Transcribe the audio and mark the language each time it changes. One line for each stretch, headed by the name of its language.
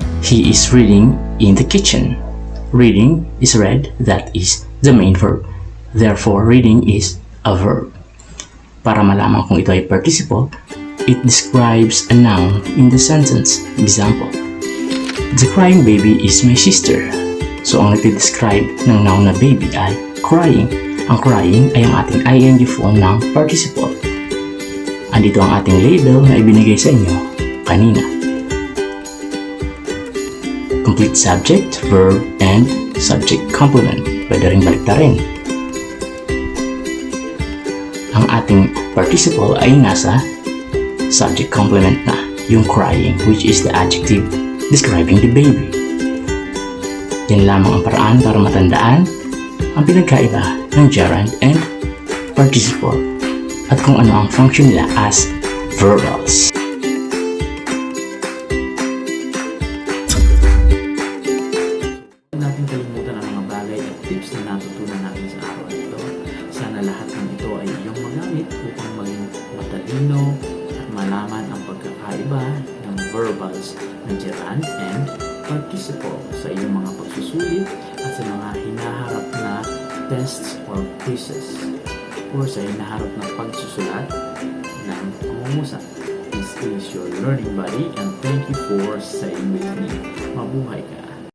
English: He is reading in the kitchen. Reading is read, that is the main verb. Therefore, reading is a verb.
Filipino: Para malaman kung ito ay
English: participle, it describes a noun in the sentence. Example, the crying baby is my sister.
Filipino: So, ang nagtidescribe ng noun na baby ay crying. Ang crying ay ang ating ing form ng participle. Andito ang ating label na ibinigay sa inyo kanina.
English: Complete subject, verb, and subject complement.
Filipino: Pwede rin baliktarin. Ang ating participle ay nasa subject complement na, yung crying,
English: which is the adjective describing the baby.
Filipino: Yan lamang ang paraan para matandaan ang pinagkaiba ng gerund and participle at kung ano ang function nila as verbals. Natin kalimutan ang mga bagay at tips na natutunan natin sa araw na ito. Sana lahat ng ito ay iyong magamit upang maging matalino at malaman ang pagkakaiba ng verbals ng gerund and participle sa iyong mga pagsusulit at sa mga hinaharap na tests or quizzes or sa hinaharap na pagsusulat ng pangungusap.
English: This is your learning buddy and thank you for staying with me.
Filipino: Mabuhay ka!